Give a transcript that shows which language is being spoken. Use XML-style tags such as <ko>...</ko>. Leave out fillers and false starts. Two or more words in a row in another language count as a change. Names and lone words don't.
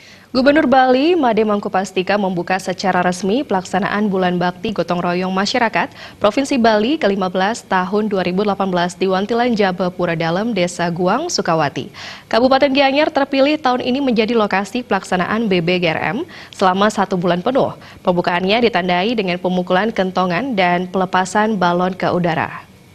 <id>Gubernur Bali, Made Mangkupastika membuka secara resmi pelaksanaan Bulan Bakti Gotong Royong Masyarakat Provinsi Bali ke-15 tahun 2018 di Wantilan Jabapura Dalam, Desa Guang, Sukawati. Kabupaten Gianyar terpilih tahun ini menjadi lokasi pelaksanaan BBGRM selama 1 bulan penuh. Pembukaannya ditandai dengan pemukulan kentongan dan pelepasan balon ke udara.</id>